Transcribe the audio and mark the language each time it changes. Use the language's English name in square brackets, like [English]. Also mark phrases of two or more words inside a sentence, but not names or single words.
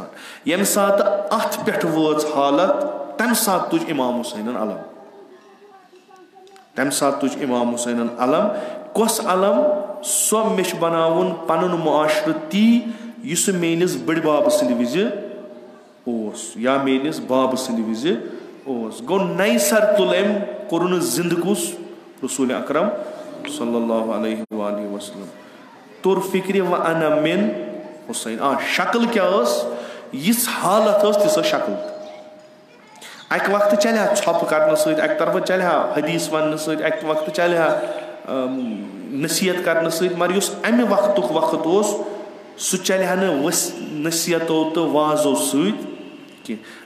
[Kashmiri] ییٚمہِ ساتہٕ اتھ پٮ۪ٹھ وٲژ حالت تمہِ ساتہٕ تُج امام حُسینن علم, تمہِ ساتہٕ تُج امام حُسینن علم. کۄس علم؟ سۄ مےٚ چھُ بناوُن پنُن معاشرٕ تی یُس سُہ میٲنِس بٔڈِ بابہٕ سٕنٛدِ وِزِ اوس یا میٲنِس بابہٕ سٕنٛدِ وِزِ اوس. گوٚو نَیہِ سر تُل أمۍ, کوٚرُن زندٕ کُس؟ [Arabic] رسول اکرم صلی اللہ علیہ وآلہ وسلم. [Kashmiri] توٚر فکرِ [Arabic] وَأَنَا مِن حُسین. [Kashmiri] شکل کیاہ ٲس؟ یِژھ حالت ٲس تِژھ ٲس شکل. اکہِ وقتہٕ چلہِ ہا ژھۄپہٕ کرنہٕ سۭتۍ, اکہِ طرفہٕ چلہِ ہا حدیث وننہٕ سۭتۍ, اکہِ وقتہٕ چلہِ ہا نصیحت کرنہٕ سۭتۍ, مگر یُس امہِ وقتُک وقت اوس سُہ چلہِ ہا نہٕ نصیحتو تہٕ وازو سۭتۍ کینٛہہ.